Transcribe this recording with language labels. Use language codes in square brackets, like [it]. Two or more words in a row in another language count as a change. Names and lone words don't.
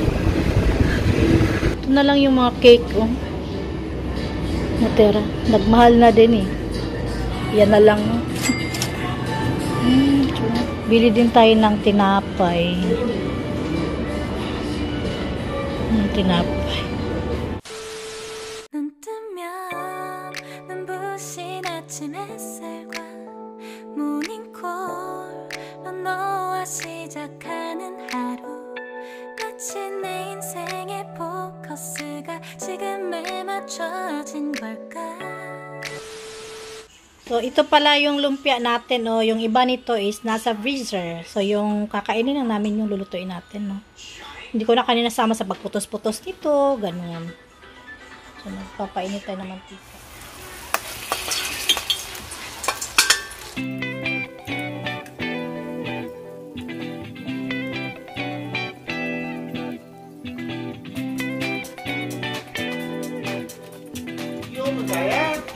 [tl] Ito na lang yung mga cake. Oh. Natera. Nagmahal na din eh. Yan na lang. Bili din tayo ng tinapay. Tinapay. [ko] 눈 뜨면 눈부신 아침 햇살과 모닝콜 마치 내 인생의 포커스가 지금에 맞춰진 걸까? [tl] So, ito pala yung lumpia natin, no? Yung iba nito is nasa freezer. So, yung kakainin lang namin yung lulutuin natin, no? Hindi ko na kanina sama sa pagputos-putos nito. Ganun. So, nagpapainit tayo ng mantika. Yung gaya.